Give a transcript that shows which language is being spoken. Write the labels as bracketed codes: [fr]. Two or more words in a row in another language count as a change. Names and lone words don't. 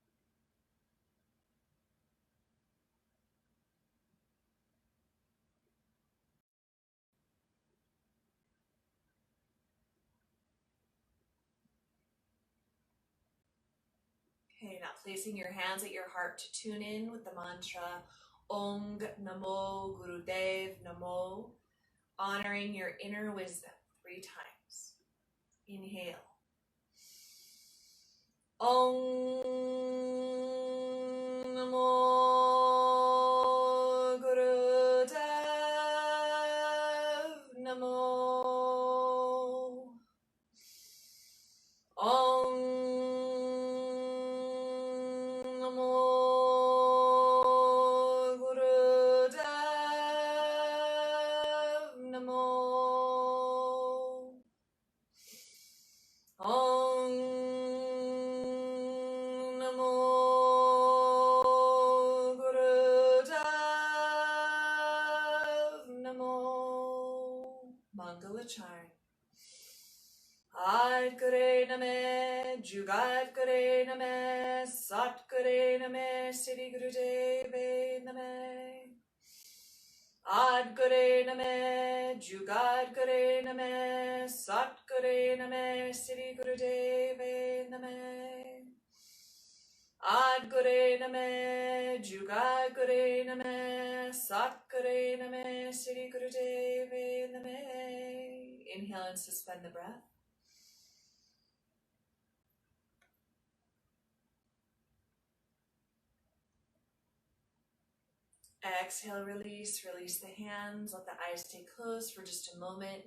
[en] Okay, now placing your hands at your heart to tune in with the mantra [pa] ਓਂ ਨਮੋ ਗੁਰਦੇਵ ਨਮੋ, [en] honoring your inner wisdom 3 times. [pa] Inhale. ਓਂ ਨਮੋ ਗੁਰਦੇਵ ਨਮੋ. ਓਂ ਨਮੋ ਗੁਰਦੇਵ ਨਮੋ. ਓਂ ਨਮੋ ਗੁਰਦੇਵ ਨਮੋ. [en] Mangala Chime. [pa] ਆਦਿ ਗੁਰੇ ਨਮਹ, ਜੁਗਾਦਿ ਗੁਰੇ ਨਮਹ, ਸਤਿ ਗੁਰੇ ਨਮਹ, ਸਿਰੀ ਗੁਰਦੇਵੇ ਨਮਹ. ਆਦਿ ਗੁਰੇ ਨਮਹ, ਜੁਗਾਦਿ ਗੁਰੇ ਨਮਹ, ਸਤਿ ਗੁਰੇ ਨਮਹ, ਸਿਰੀ ਗੁਰਦੇਵੇ ਨਮਹ. ਆਦਿ ਗੁਰੇ ਨਮਹ, ਜੁਗਾਦਿ ਗੁਰੇ ਨਮਹ, ਸਤਿ ਗੁਰੇ ਨਮਹ, ਸਿਰੀ ਗੁਰਦੇਵੇ ਨਮਹ. [en] Inhale and suspend the breath. Exhale, release, release the hands, let the eyes stay closed for just a moment.